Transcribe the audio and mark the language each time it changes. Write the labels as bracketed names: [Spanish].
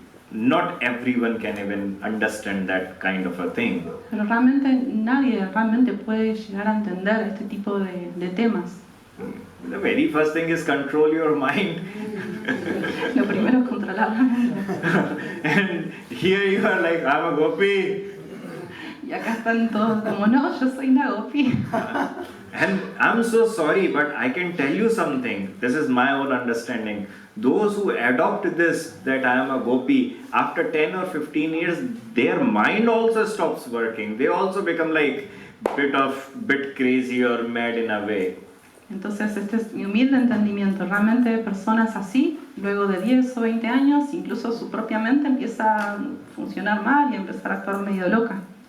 [English] Not everyone can even understand that kind of a thing. [Spanish] Pero realmente nadie realmente puede llegar a entender este tipo de temas. [English] The very first thing is control your mind. [Spanish] Lo primero es controlar la mente. [English] And here you are like, I'm a gopi. [Spanish] Y acá están todos como, no, yo soy una gopi. [English] And I'm so sorry, but I can tell you something. This is my own understanding. Those who adopt this, that I am a gopi, after 10 or 15 years, their mind also stops working. They also become like bit crazy or mad in a way. [Spanish] Entonces este es mi humilde entendimiento. Realmente personas así, luego de 10 o 20 años, incluso su propia mente empieza a funcionar mal y a empezar a actuar medio loca.